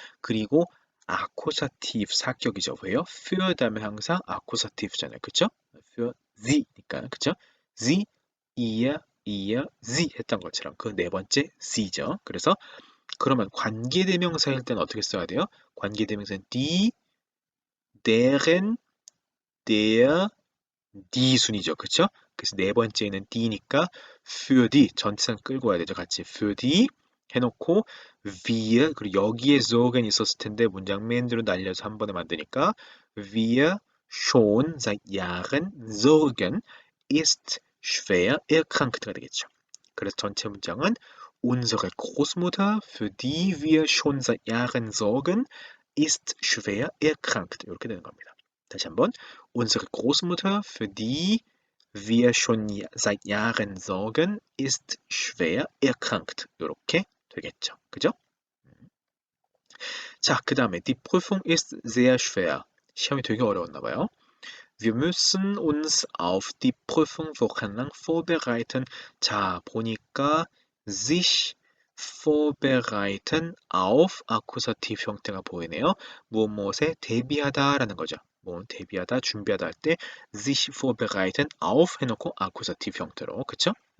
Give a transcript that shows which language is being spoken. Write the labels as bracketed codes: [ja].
[ko] 그리고 accusative 사격이죠. 왜요? für 다음에 항상 accusative잖아요. 그쵸? für sie 니까 그쵸? sie, ihr, sie 했던 것처럼 그 네 번째 s죠. 그래서 그러면 관계대명사일 때는 어떻게 써야 돼요? 관계대명사는 die, [de] deren, der, die 순이죠. [ko] 그쵸? 그래서 네 번째는 die니까 für die 전치사 끌고 와야 되죠. 같이 für die 해놓고 wir 그리고 여기에 sorgen 있었을 텐데 문장 맨 뒤로 날려서 한 번에 만드니까 wir schon seit Jahren sorgen ist schwer erkrankt 가 되겠죠. [de] 그래서 전체 문장은 unsere Großmutter, für die wir schon seit Jahren sorgen, ist schwer erkrankt. [ko] 이렇게 되는 겁니다. [de] 다시 한번 unsere Großmutter, für die wir schon seit Jahren sorgen, ist schwer erkrankt. [ko] 이렇게 되겠죠. 그죠? [de] 자, 그 다음에 die Prüfung ist sehr schwer. [ko] 시험이 되게 어려웠나 봐요. [de] Wir müssen uns auf die Prüfung wochenlang vorbereiten. [ko] 자, 보니까 sich vorbereiten auf Akkusativ 형태가 보이네요. 무엇에 대비하다라는 거죠. 뭐 대비하다, 준비하다 할 때 sich vorbereiten auf 해놓고 Akkusativ 형태로, 그쵸?